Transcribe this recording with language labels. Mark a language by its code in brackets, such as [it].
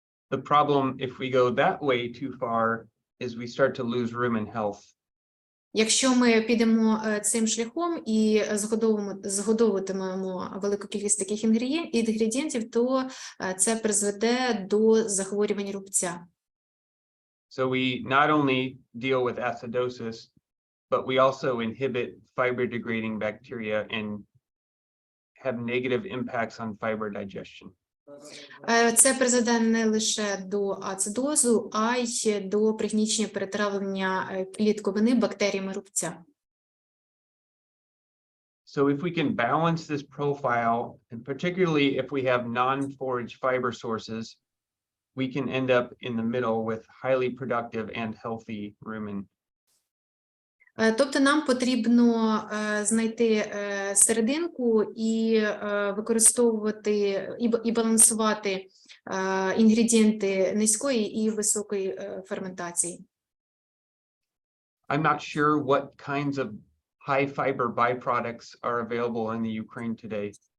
[en] The problem, if we go that way too far, is we start to lose rumen health. [uk] Якщо ми підемо цим шляхом і згодовуватимемо велику кількість таких інгредієнтів, то це призведе до захворювань рубця. [en] So we not only deal with acidosis, but we also inhibit fiber-degrading bacteria and have negative impacts on fiber digestion. [uk] Це призведе не лише до ацидозу, а й до пригнічення перетравлення клітковини бактеріями рубця. [en] So if we can balance this profile, and particularly if we have non-forage fiber sources, we can end up in the middle with highly productive and healthy rumen. [uk] Тобто нам потрібно знайти серединку і використовувати і балансувати інгредієнти низької і високої ферментації. [en] I'm not sure what kinds of high fiber byproducts are available in the Ukraine today.